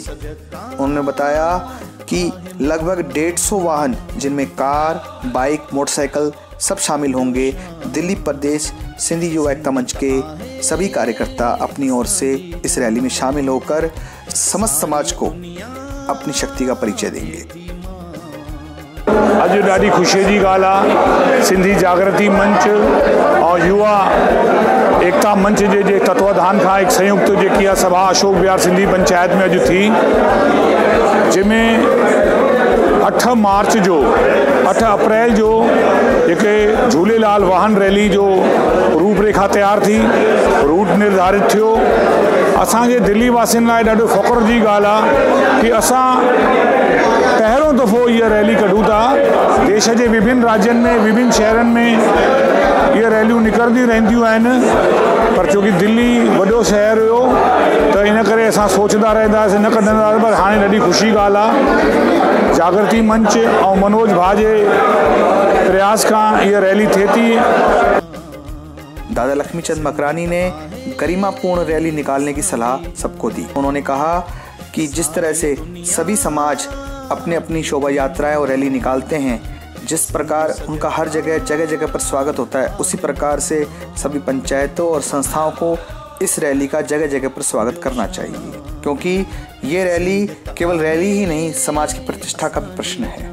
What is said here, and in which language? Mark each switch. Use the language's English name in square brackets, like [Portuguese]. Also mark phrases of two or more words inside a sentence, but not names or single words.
[Hindi] उन्होंने बताया कि लगभग 150 वाहन, जिनमें कार, बाइक, मोटरसाइकिल सब शामिल होंगे। दिल्ली प्रदेश सिंधी युवा एकता मंच के सभी कार्यकर्ता अपनी ओर से इस रैली में शामिल होकर समस्त समाज को अपनी शक्ति का परिचय देंगे। [Sindhi] अॼु ॾाढी ख़ुशीअ जी ॻाल्हि आहे, सिंधी जागृति मंच और युवा एकता मंच जे तत्वाधान खां हिकु संयुक्त जेकी आहे सभा अशोक विहार सिंधी पंचायत में अॼु थी, जंहिंमें 8 अप्रैल जो हिकु झूलेलाल वाहन रैली जो रूपरेखा तैयार थी, रूट निर्धारित थियो। असांजे दिल्ली वासियुनि लाइ ॾाढो फ़ख्र जी ॻाल्हि आहे कि असां पहिरियों दफ़ो इहा रैली कढूं था। देश जे विभिन्न राज्यनि में, विभिन्न शहरनि में इहे रैलियूं निकिरंदी रहंदियूं आहिनि, पर छोकी दिल्ली वॾो शहर हुयो त इन करे असां सोचंदा रहंदासीं, न कढंदा हुआसीं, पर हाणे ॾाढी ख़ुशी ॻाल्हि आहे जागृति मंच ऐं मनोज भा जे प्रयास खां इहा रैली थिए थी। [Hindi] दादा लक्ष्मीचंद मकरानी ने गरिमापूर्ण रैली निकालने की सलाह सबको दी। उन्होंने कहा कि जिस तरह से सभी समाज अपनी अपनी शोभा यात्राएं और रैली निकालते हैं, जिस प्रकार उनका हर जगह जगह पर स्वागत होता है, उसी प्रकार से सभी पंचायतों और संस्थाओं को इस रैली का जगह जगह पर स्वागत करना चाहिए, क्योंकि ये रैली केवल रैली ही नहीं, समाज की प्रतिष्ठा का भी प्रश्न है।